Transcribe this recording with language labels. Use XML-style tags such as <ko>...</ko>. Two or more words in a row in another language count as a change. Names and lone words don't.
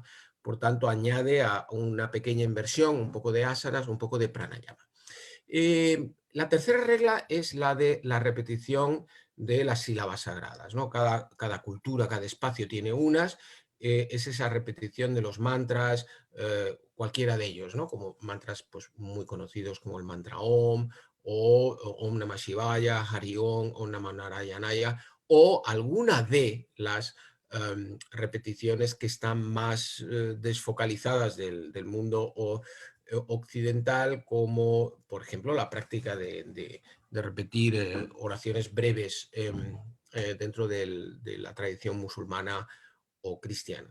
<es>Por tanto, añade a una pequeña inversión, un poco de asanas, un poco de pranayama. La tercera regla es la de la repetición de las sílabas sagradas, ¿no? Cada cultura, cada espacio tiene unas, es esa repetición de los mantras, cualquiera de ellos, ¿no? Como mantras pues, muy conocidos como el mantra Om, o</es> <sa>Om Namah Shivaya, Hari Om, Om Namah Narayanaya,</sa> <es>o alguna de las repeticiones que están más desfocalizadas del mundo occidental, como por ejemplo la práctica de repetir oraciones breves dentro de la tradición musulmana o cristiana.</es>